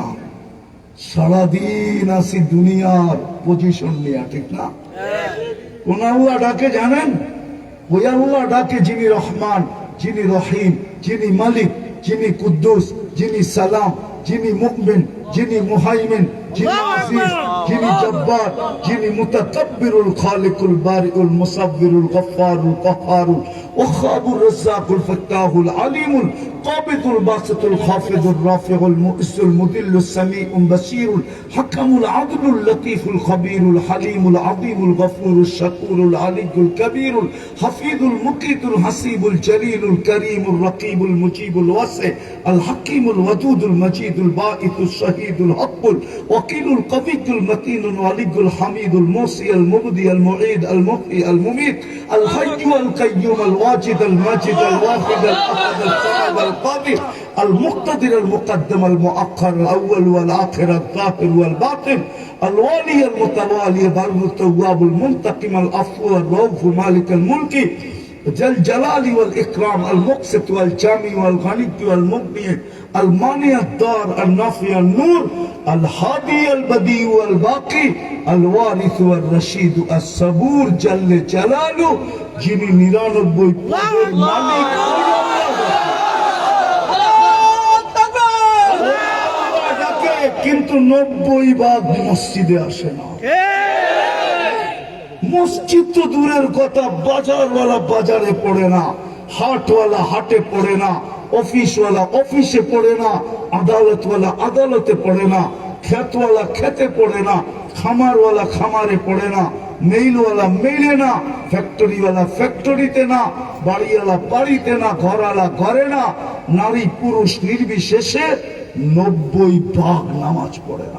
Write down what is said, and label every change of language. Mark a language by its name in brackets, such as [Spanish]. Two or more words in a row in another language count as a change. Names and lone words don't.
[Bangla] সারাদিন আসি দুনিয়ার পজিশন নিয়ে, ঠিক না? কোন আল্লাহ ডাকে জানেন? ওই আল্লাহ ডাকে যিনি রহমান, যিনি রহিম, যিনি মালিক, যিনি কুদ্দুস, যিনি সালাম, যিনি মুমিন, যিনি মুহাইমিন, যিনি আজিজ, যিনি জব্বার, যিনি মুতাকাব্বিরুল খালিকুল বারিউল মুসাব্বিরুল গফফারুল কাহ্হারুল ওয়াহাবুর রাজ্জাকুল ফাত্তাহুল আলিমুল কাবিদুল বাসিতুল খাফিদুর রাফিউল মুইসুল মুদিল্লুস সামিউল বাসীরুল হাকামুল আদলুল লতীফুল খবীরুল হালিমুল আযীমুল গফুরুশ শাকুরুল আলিয়ুল কবীরুল হাফিজুল মুকিতুল হাসিবুল জলিলুল করিমুর রকিবুল মুজিবুল ওয়াসি আল হাকিমুল ওয়াদুদুল মজিদুল বাঈতুশ শাহীদুল হকুল ওয়াকিলুল কবিয়ুল মতিনুল ওয়ালিয়ুল হামিদুল মুসি আল মুবদি আল মুঈদ আল মুহয়ি আল মুমীত আল হাইয়্যু আল কাইয়্যুম আল ওয়াজিদ আল মাজিদ আল ওয়াহিদ আল আহাদ [Arabic] আল সামাদ আল القادر المقتدر المقدم المؤخر الأول والآخر الظاهر والباطن الوالي المتوالي بر التواب المنتقم العفو الرؤوف مالك الملك ذا الجلال والإكرام المقسط والجامع والغني والمغني المانع الدار النافع النور الهادي البديع والباقي الوارث والرشيد الصبور جل جلاله [Bangla] যিনি 99 পদের মালিক। কিন্তু 90% মসজিদে আসে না। মসজিদ তো দূরের কথা, বাজারওয়ালা বাজারে পড়ে না, হাটওয়ালা হাটে পড়ে না, অফিসওয়ালা অফিসে পড়ে না, আদালতওয়ালা আদালতে পড়ে না, ক্ষেতওয়ালা খেতে পড়ে না, খামারওয়ালা খামারে পড়ে না, মেইলওয়ালা মেইলে না, ফ্যাক্টরিওয়ালা ফ্যাক্টরিতে না, বাড়িওয়ালা বাড়িতে না, ঘরওয়ালা ঘরে না, নারী পুরুষ নির্বিশেষে 90% নামাজ পড়ে না।